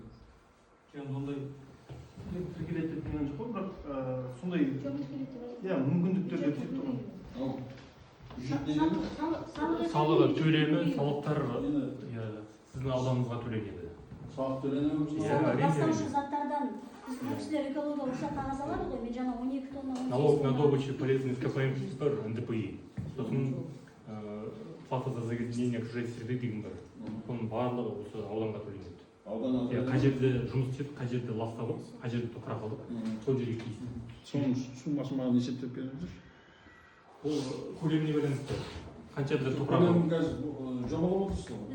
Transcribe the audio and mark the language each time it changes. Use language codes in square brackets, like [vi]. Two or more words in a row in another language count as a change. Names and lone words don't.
[kk] Енді ондай тіркеледі деп деген жоқ қой, бірақ сондай мүмкіндіктер деп сөйтті ғой. Салығы төлемі, салықтар сіздің ауданыңызға төленеді. Салық төленеміз? Ластаушы заттардан бұл кісілер экологиялық рұқсат қағаз алады ғой, мен жаңа 12 тонна... [ru] Налог на добычу полезных ископаемых [kk] бар, НДПИ. Сосын [ru] плата за загрязнение окружающей среды [kk] деген бар. Оның барлығы осы ауданға төленеді. Қай жерде жұмыс істеп, қай жерде ласталып, қай жерде топырақ алып, сол жерге тиісті. Соның суммасын маған есептеп беріңіздер. Ол көлеміне байланысты. Қанша бізде топырақ Көлемін алып. қазір жобалап отырсыз ғой.